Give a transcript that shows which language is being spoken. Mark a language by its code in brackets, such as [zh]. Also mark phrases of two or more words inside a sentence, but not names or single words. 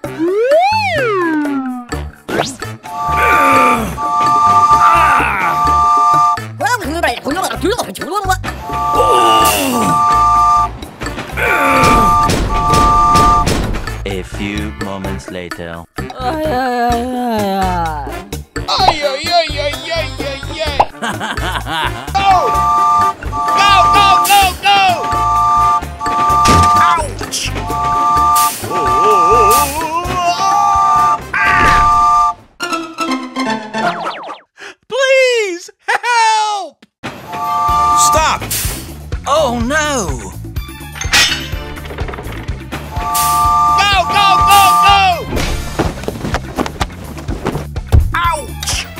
[en] A few moments later. Ay, ay, ay, ay, ay, ay! Oh Go, go, go, go! Ouch! Please, help! Stop! Oh no! Go, go, go, go! Ouch!